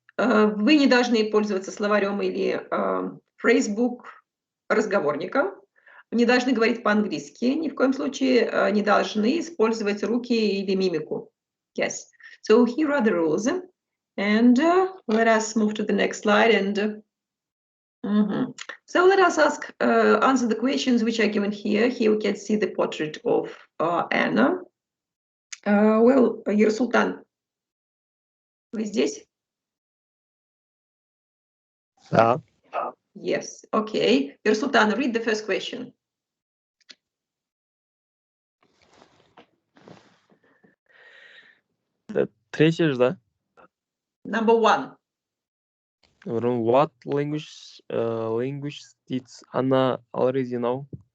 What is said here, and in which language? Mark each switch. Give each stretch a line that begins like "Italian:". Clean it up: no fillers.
Russian: Вы не должны пользоваться словарем или Facebook разговорником. Не должны говорить по-английски. Ни в коем случае не должны использовать руки или мимику.
English: Yes. So here are the rules. And let us move to the next slide. And so let us answer the questions which are given here. Here we can see the portrait of Anna.
Russian: Well, Ерсултан, вы здесь? Да.
English: Yes. Okay. Ерсултан, read the first question.
Russian: Третий же, да?
English: Number 1. What language did Anna already know?